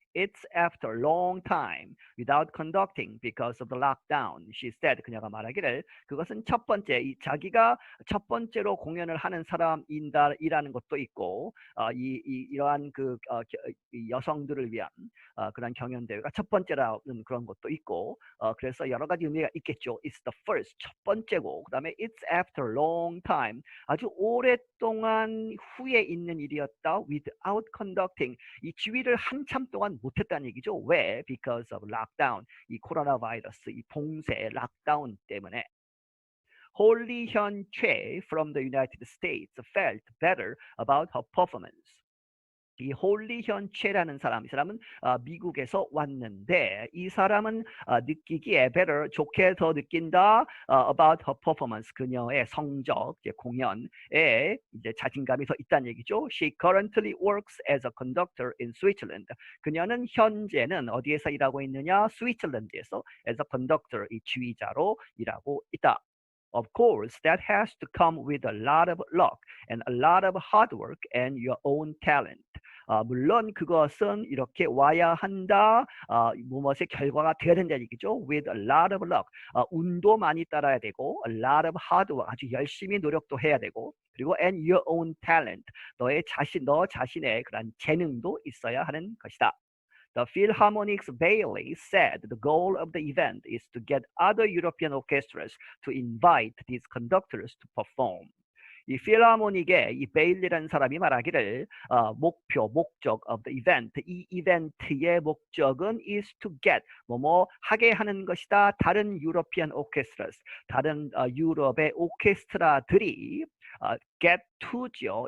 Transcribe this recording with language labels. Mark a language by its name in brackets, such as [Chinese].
[English] It's after a long time without conducting because of the lockdown. She said. [Korean] 그녀가 말하기를 그것은 첫 번째 자기가 첫 번째로 공연을 하는 사람이라는 것도 있고 이러한 여성들을 위한 그런 경연 대회가 첫 번째라는 그런 것도 있고 그래서 여러 가지 의미가 있겠죠. [English] It's the first [Korean] 첫 번째고 그다음에 [English] it's after a long time [Korean] 아주 오랫동안 후에 있는 일이었다. [English] Without conducting [Korean] 이 지휘를 한참 동안 못했다는 얘기죠. 왜? [English] Because of lockdown. [Korean] 이 코로나 바이러스, 이 봉쇄, 락다운 때문에. [English] 홀리현 최 from the United States felt better about her performance. [Korean] 이 홀리현 최라는 사람, 이 사람은 미국에서 왔는데 이 사람은 느끼기에 better, 좋게 더 느낀다 [English] about her performance, [Korean] 그녀의 성적, 이제 공연에 이제 자신감이 더 있다는 얘기죠. [English] She currently works as a conductor in Switzerland. [Korean] 그녀는 현재는 어디에서 일하고 있느냐? 스위tzerland에서 [English] as a conductor, [Korean] 이 지휘자로 일하고 있다. [English] Of course, that has to come with a lot of luck and a lot of hard work and your own talent. [Korean] 물론 그것은 이렇게 와야 한다. 무엇의 결과가 되어야 된다는 얘기죠. [English] With a lot of luck. [Korean] 운도 많이 따라야 되고 [English] a lot of hard work. [Korean] 아주 열심히 노력도 해야 되고 그리고 [English] and your own talent. [Korean] 너 자신의 그런 재능도 있어야 하는 것이다. [English] The Philharmonic's Bailey said the goal of the event is to get other European orchestras to invite these conductors to perform. [Korean] 이 필하모닉의 이 베일리라는 사람이 말하기를 목적 [English] of the event, [Korean] 이 이벤트의 목적은 [English] is to get, [Korean] 하게 하는 것이다. 다른 European orchestras, 다른 유럽의 오케스트라들이 get to죠.